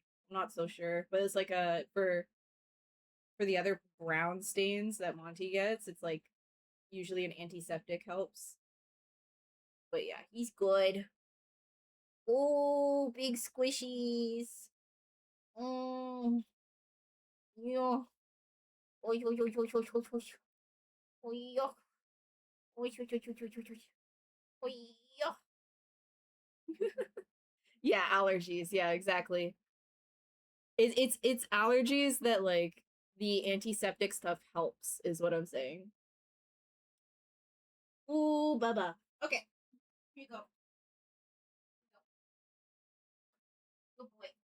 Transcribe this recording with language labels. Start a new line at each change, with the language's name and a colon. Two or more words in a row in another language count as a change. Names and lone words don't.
English: I'm not so sure, but it's like a for the other brown stains that Monty gets, it's like usually an antiseptic helps. But yeah, he's good. Oh, big squishies. Mm. Yeah. Oy, oy, oy, oy, oy, oy, oy. Oy, yuck. Oy, oy, oy, oy, oy, oy, oy. Oy, yuck. Yeah, allergies. Yeah, exactly. It's allergies that like the antiseptic stuff helps, is what I'm saying. Ooh, Baba. Okay, here you go. Good boy.